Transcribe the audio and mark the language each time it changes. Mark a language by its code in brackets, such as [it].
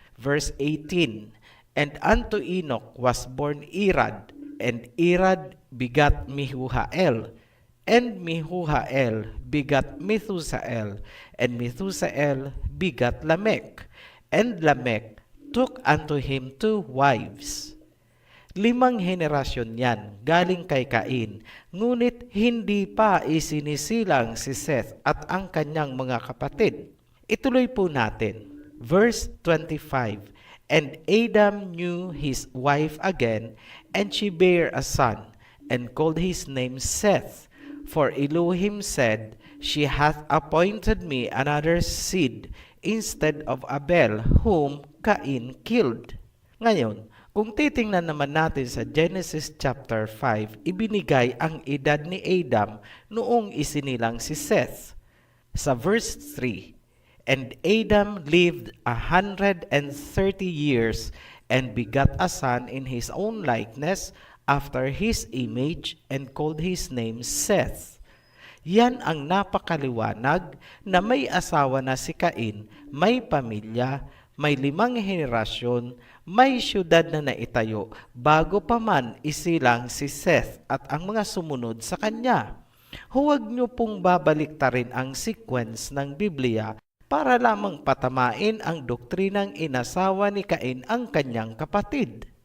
[en] Verse 18. And unto Enoch was born Irad, and Irad begat Mehujael, and Mehujael begat Methusael, and Methusael begat Lamech, and Lamech took unto him 2 wives. [tl] 5 henerasyon yan galing kay Cain, ngunit hindi pa isinisilang si Seth at ang kanyang mga kapatid. Ituloy po natin. Verse 25. [en] And Adam knew his wife again, and she bare a son, and called his name Seth. For Elohim said, She hath appointed me another seed instead of Abel, whom Cain killed. Ngayon, [tl] Kung titingnan naman natin sa Genesis chapter 5, ibinigay ang edad ni Adam noong isinilang si Seth. Sa verse 3, [en] "And Adam lived 130 years and begat a son in his own likeness after his image and called his name Seth." [tl] Yan ang napakaliwanag na may asawa na si Cain, may pamilya, may 5 henerasyon, may syudad na naitayo bago pa man isilang si Seth at ang mga sumunod sa kanya. Huwag niyo pong babaliktarin ang sequence ng Biblia para lamang patamain ang doktrinang inasawa ni Cain ang kanyang kapatid.